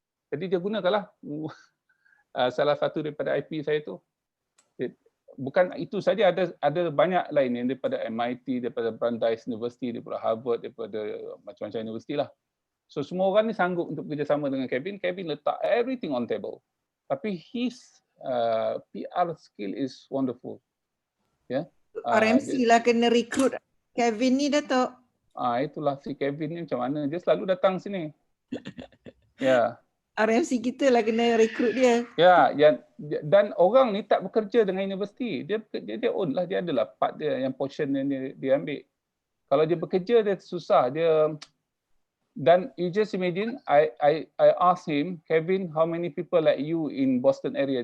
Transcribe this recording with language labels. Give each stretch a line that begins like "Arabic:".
Malay: Jadi dia gunakanlah salah satu daripada IP saya tu. Bukan itu saja, ada banyak lain yang daripada MIT, daripada Brandeis University, daripada Harvard, daripada macam-macam universiti lah. So semua orang ni sanggup untuk bekerjasama dengan Kevin.
English: Kevin letak everything on table. Tapi his PR skill is wonderful.
Malay: Ya. RMC lah kena recruit Kevin ni, Datuk. Itulah si Kevin ni macam mana. Dia selalu datang sini. Ya. RMC kita lah kena rekrut dia. Ya, dan orang ni tak bekerja dengan universiti. Dia own lah, dia adalah part dia yang portion yang dia ambil. Kalau dia bekerja dia susah, dia.
English: Dan you just imagine, I asked him, Kevin, how many people like you in Boston area?